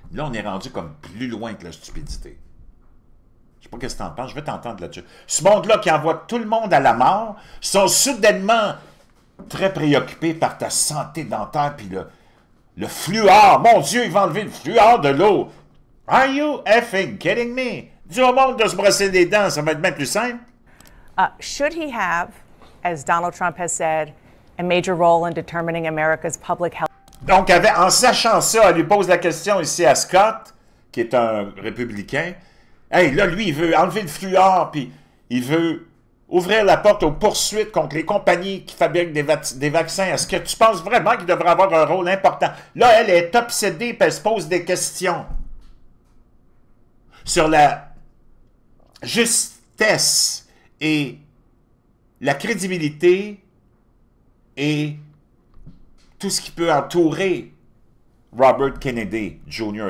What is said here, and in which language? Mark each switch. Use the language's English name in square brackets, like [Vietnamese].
[French] Là, on est rendu comme plus loin que la stupidité. Je sais pas qu'est-ce que t'en penses, je vais t'entendre là-dessus. Ce monde-là qui envoie tout le monde à la mort sont soudainement très préoccupés par ta santé dentaire, puis le fluor. Mon Dieu, il va enlever le fluor de l'eau. [English] Are you effing kidding me? [French] Dis au monde de se brosser les dents, ça va être bien plus simple. [English] Should he have, as Donald Trump has said, a major role in determining America's public health? [French] Donc, en sachant ça, elle lui pose la question ici à Scott, qui est un républicain. Hey, là, lui, il veut enlever le fluor, puis il veut ouvrir la porte aux poursuites contre les compagnies qui fabriquent des vaccins. Est-ce que tu penses vraiment qu'il devrait avoir un rôle important? Là, elle est obsédée, puis elle se pose des questions sur la justesse et la crédibilité et tout ce qui peut entourer Robert Kennedy Jr.